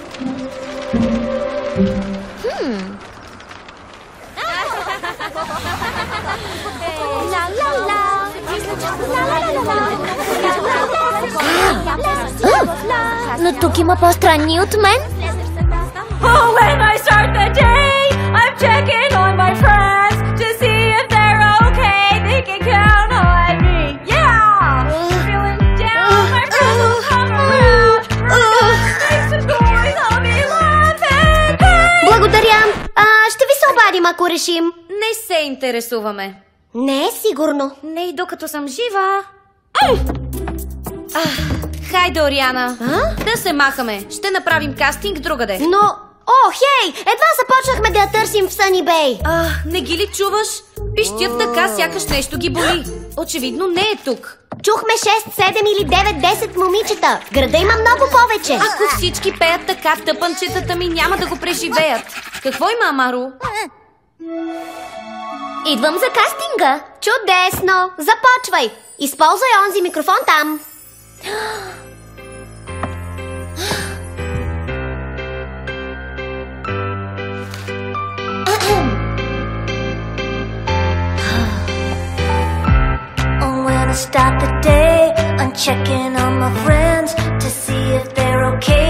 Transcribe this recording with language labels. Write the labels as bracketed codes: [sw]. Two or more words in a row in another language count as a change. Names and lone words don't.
[bg] Но тук има по-странни от мен. [en] Oh, when I start the day, I'm checking on my friends to see if they're okay. They can count on me. Yeah! Feeling down, my friends will come around. Nice and boys, I'll be laughing. Hey! [bg] Благодаря. Ще ви се обадим, ако решим. Не се интересуваме. Не е сигурно. Не и докато съм жива. Хайде, Ориана. Да се махаме. Ще направим кастинг другаде. Но... О, хей! Едва започнахме да я търсим в Съни Бей. Не ги ли чуваш? Пищят така, сякаш нещо ги боли. Очевидно не е тук. Чухме 6, 7 или 9, 10 момичета. В града има много повече. Ако всички пеят така, тъпанчетата ми няма да го преживеят. Какво има, Амаро? Идвам за кастинга. Чудесно! Започвай! Използвай онзи микрофон там. [en] When I start the day, I'm checking on my friends to see if they're okay.